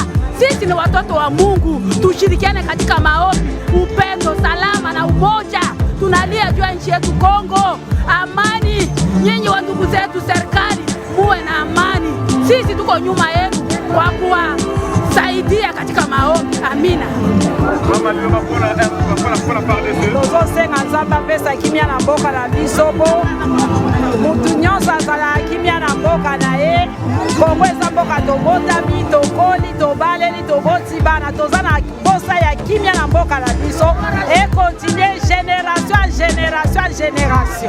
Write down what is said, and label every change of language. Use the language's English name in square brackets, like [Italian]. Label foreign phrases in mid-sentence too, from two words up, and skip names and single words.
[Swahili] Sisi ni watoto wa Mungu, tushirikiane katika maombi, upendo, salama na umoja. Tunalia juu ya nchi yetu Kongo, amani. Nyinyi wa ndugu zetu serikali, muwe na amani. Sisi tuko nyuma yenu kwa kuwasaidia katika maombi. Amina. [Lingala] Tozosenga nzambe apesa kimia na mboka na biso po mutu nyonso azala kimia na mboka na ye. Kongo eza mboka tobotami, tokoli, tobaleli, toboti bana, toza na posa ya kimia na mboka na biso e [French] continue génération à génération à génération.